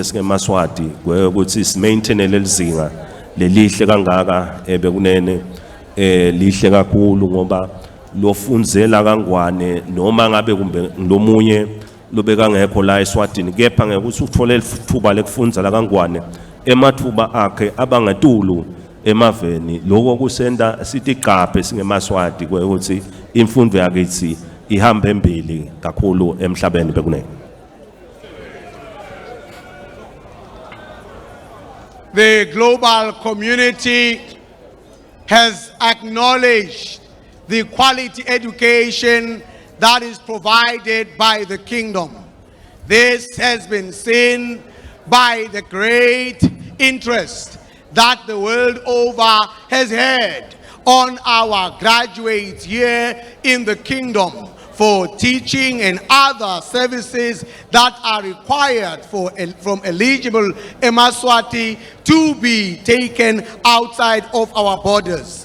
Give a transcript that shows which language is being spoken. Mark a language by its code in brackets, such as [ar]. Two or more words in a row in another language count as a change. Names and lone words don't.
[ss] singeMswati ukuthi si maintain lelizinga lelihle kangaka bekunene lihle kakhulu ngoba lofundzela kaNgwane noma ngabe kumbe lomunye lobeka ngekho la eSwatini kepha ngekuthi uthole ithuba lekufundza la kaNgwane emathuba akhe abangetulu emaveni lokho kusenda sithi iqaphe singeMswati ukuthi imfundo yakithi ihambe embili kakhulu emhlabeni bekunene. [en] The global community has acknowledged the quality education that is provided by the kingdom. This has been seen by the great interest that the world over has had on our graduates here in the kingdom for teaching and other services that are required from eligible Mswati to be taken outside of our borders.